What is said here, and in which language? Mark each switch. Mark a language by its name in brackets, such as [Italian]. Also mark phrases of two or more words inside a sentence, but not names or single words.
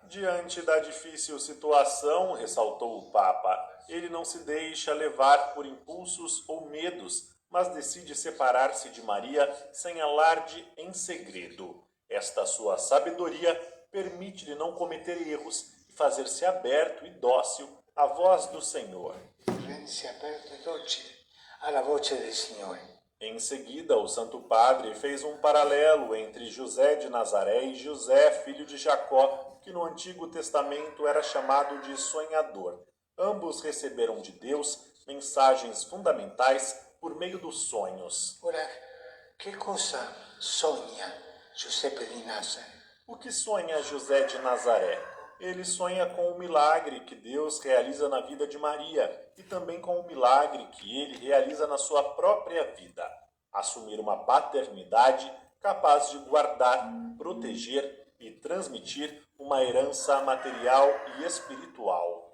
[Portuguese] Diante da difícil situação, ressaltou o Papa, ele não se deixa levar por impulsos ou medos, mas decide separar-se de Maria sem alarde, em segredo. Esta sua sabedoria permite-lhe não cometer erros e fazer-se aberto e dócil à voz do Senhor. [Italian] Rende-se aperto e docile alla voce del Signore. [Portuguese] Em seguida, o Santo Padre fez um paralelo entre José de Nazaré e José, filho de Jacó, que no Antigo Testamento era chamado de sonhador. Ambos receberam de Deus mensagens fundamentais por meio dos sonhos. [Italian] Ora, che cosa sogna Giuseppe di Nazareth? [Portuguese] O que sonha José de Nazaré? Ele sonha com o milagre que Deus realiza na vida de Maria e também com o milagre que ele realiza na sua própria vida. Assumir uma paternidade capaz de guardar, proteger e transmitir uma herança material e espiritual.